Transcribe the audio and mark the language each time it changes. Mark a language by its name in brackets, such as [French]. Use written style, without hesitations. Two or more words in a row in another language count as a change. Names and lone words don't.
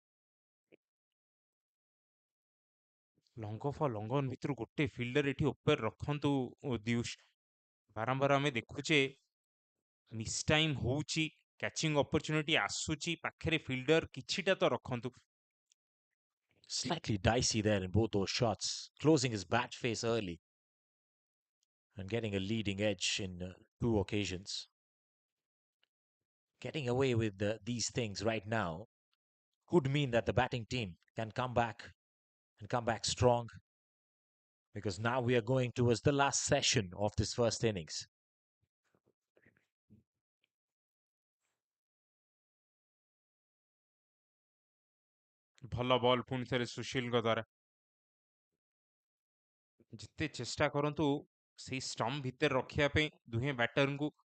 [English] long off long on [Odia] ଭିତରୁ ଗୋଟେ ଫିଲ୍ଡର ଏଠି ଉପରେ ରଖନ୍ତୁ ଦିଉଷ। ବାରମ୍ବାର ଆମେ ଦେଖୁଛେ [English] miss time [Odia] ହଉଛି, [English] catching opportunity [Odia] ଆସୁଛି, ପାଖରେ ଫିଲ୍ଡର କିଛିଟା ତ ରଖନ୍ତୁ। [English] Slightly dicey there in both those shots, closing his bat face early and getting a leading edge in two occasions. Getting away with these things right now could mean that the batting team can come back and come back strong, because now we are going towards the last session of this first innings. [Odia] ଭଲ ବଲ୍ ପୁଣି ଥରେ ସୁଶୀଲଙ୍କ ଦ୍ୱାରା। ଯେତେ ଚେଷ୍ଟା କରନ୍ତୁ ସେଇ ଷ୍ଟମ୍ପ ଭିତରେ ରଖିବା ପାଇଁ ଦୁହେଁ ବ୍ୟାଟରଙ୍କୁ।